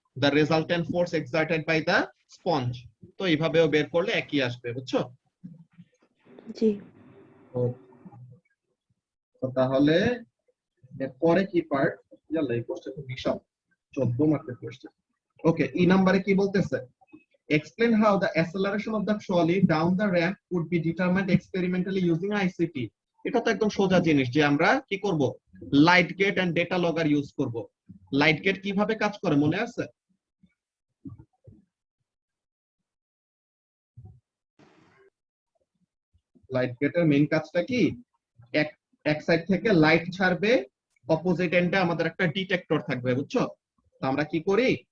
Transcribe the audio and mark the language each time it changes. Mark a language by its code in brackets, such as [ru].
[en] The resultant force exerted by the sponge. [bn] তো এইভাবেও বের করলে একই আসবে, বুঝছো? জি। তো তাহলে এরপরে কি পার্ট? জানলে এই কোশ্চেন তো বিশাল, 14 মার্কের কোশ্চেন। ওকে, ই নাম্বারে কি বলতেছে? [en] Explain how the acceleration of the trolley down the ramp could be determined experimentally using ICT. [bn] এটা তো একদম সোজা জিনিস যে আমরা কি করব? Light gate and data লগার use করব। লাইট গেট কিভাবে কাজ করে মনে আছে? লাইট গেটের মেইন কাজটা কি? এক সাইড থেকে লাইট ছাড়বে, অপোজিট এন্ডে আমাদের একটা ডিটেক্টর থাকবে, বুঝছো? তো আমরা কি করি?